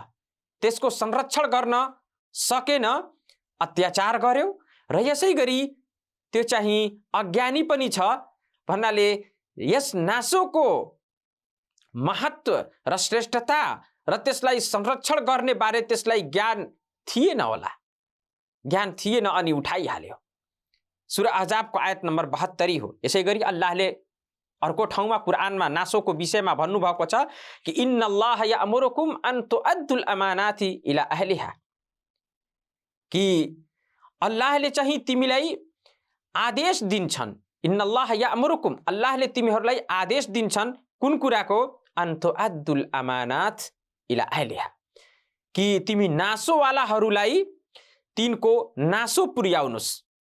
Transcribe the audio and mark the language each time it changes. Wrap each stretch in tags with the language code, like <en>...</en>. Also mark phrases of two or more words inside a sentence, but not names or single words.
<ne>त्यसको संरक्षण गर्न सकेन, अत्याचार गर्यो र यसै गरी त्यो चाहिँ अज्ञानी पनि छ भन्नाले यस नासोको महत्व र श्रेष्ठता र त्यसलाई संरक्षण गर्ने बारे त्यसलाई ज्ञान थिएन होला, ज्ञान थिएन अनि उठाइहाल्यो। सूरा अहजाबको आयत नम्बर 72 हो। यसै गरी अल्लाहले अर्को ठाउँमा कुरानमा नासोको विषयमा भन्नुभएको छ कि</ne> <ar>إن الله يأمركم أن تؤدوا الأمانات إلى أهلها,</ar> <ne>कि अल्लाहले चाहिँ तिमीलाई आदेश दिन्छन्।</ne> <ar>إن الله يأمركم,</ar> <ne>अल्लाहले तिमीहरूलाई आदेश दिन्छन् कुन कुराको?</ne> <ar>أن تؤدوا الأمانات إلى أهلها,</ar> <ne>कि तिमी नासोवालाहरूलाई तिनको नासो पुर्याउनुस्।</ne>